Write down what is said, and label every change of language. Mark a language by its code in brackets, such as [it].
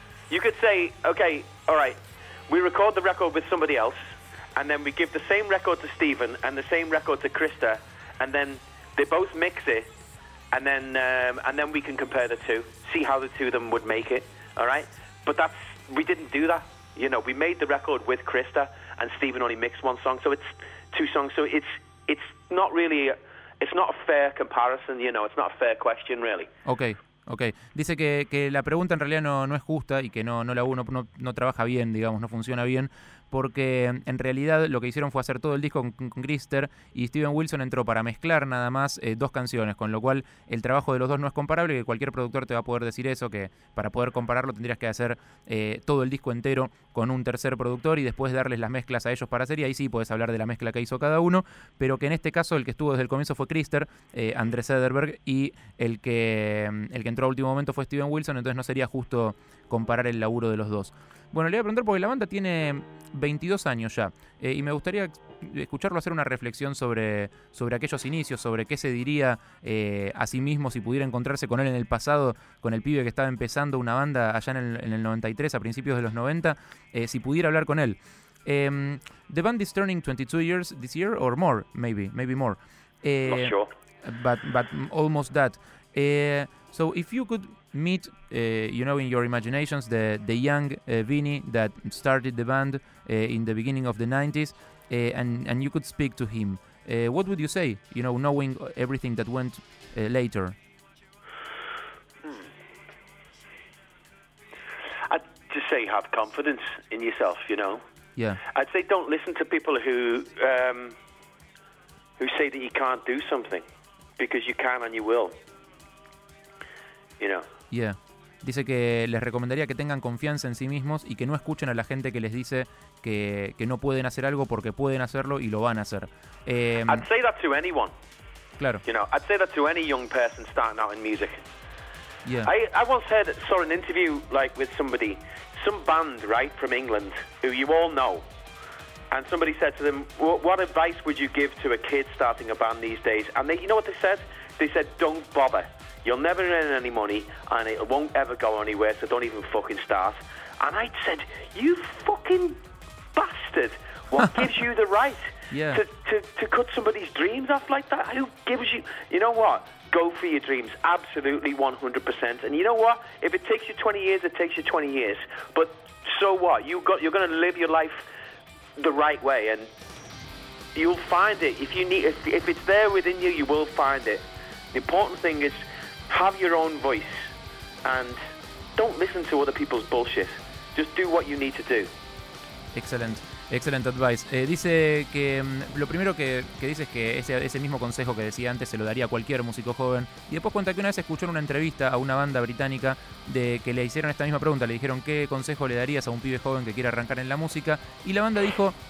[en] You could say, okay, all right, we record the record with somebody else, and then we give the same record to Steven and the same record to Christa, and then they both mix it, and then we can compare the two, see how the two of them would make it, all right? But we didn't do that. You know, we made the record with Christa, and Steven only mixed one song, so it's two songs. So it's not a fair comparison, you know, it's not a fair question, really. Okay, okay. [es] Dice que la pregunta en realidad no es justa y que no trabaja bien, digamos, no funciona bien, porque en realidad lo que hicieron fue hacer todo el disco con Christer y Steven Wilson entró para mezclar nada más dos canciones, con lo cual el trabajo de los dos no es comparable, que cualquier productor te va a poder decir eso, que para poder compararlo tendrías que hacer todo el disco entero con un tercer productor y después darles las mezclas a ellos para hacer, y ahí sí puedes hablar de la mezcla que hizo cada uno, pero que en este caso el que estuvo desde el comienzo fue Christer, André Cederberg, y el que entró a último momento fue Steven Wilson, entonces no sería justo comparar el laburo de los dos. Bueno, le voy a preguntar porque la banda tiene 22 años ya y me gustaría escucharlo hacer una reflexión sobre aquellos inicios, sobre qué se diría a sí mismo si pudiera encontrarse con él en el pasado, con el pibe que estaba empezando una banda allá en el 93, a principios de los 90, si pudiera hablar con él. [en] The band is turning 22 years this year or more, maybe more. Not sure. But almost that. So if you could... meet, you know, in your imaginations, the young Vinny that started the band in the beginning of the 90s, and you could speak to him. What would you say, you know, knowing everything that went later? I'd just say have confidence in yourself, you know. Yeah. I'd say don't listen to people who say that you can't do something, because you can and you will. You know. Yeah. [es] Dice que les recomendaría que tengan confianza en sí mismos y que no escuchen a la gente que les dice que no pueden hacer algo porque pueden hacerlo y lo van a hacer. [en] I'd say that to anyone. [es] Claro. [en] You know, I'd say that to any young person starting out in music. Yeah. I once had saw an interview like with somebody, some band, right, from England, who you all know. And somebody said to them, what advice would you give to a kid starting a band these days? And they, you know what they said? They said, don't bother. You'll never earn any money, and it won't ever go anywhere, so don't even fucking start. And I said, you fucking bastard. What gives you the right to cut somebody's dreams off like that? Who gives you... You know what? Go for your dreams. Absolutely, 100%. And you know what? If it takes you 20 years, it takes you 20 years. But so what? You're going to live your life the right way, and you'll find it. If you need, if it's there within you, you will find it. The important thing is... Have your own voice and don't listen to other people's bullshit. Just do what you need to do. Excellent. Excellent advice. [es] Dice que lo primero que dice es que ese mismo consejo que decía antes se lo daría a cualquier músico joven. Y después cuenta que una vez escuchó en una entrevista a una banda británica de que le hicieron esta misma pregunta. Le dijeron, ¿qué consejo le darías a un pibe joven que quiere arrancar en la música? Y la banda dijo...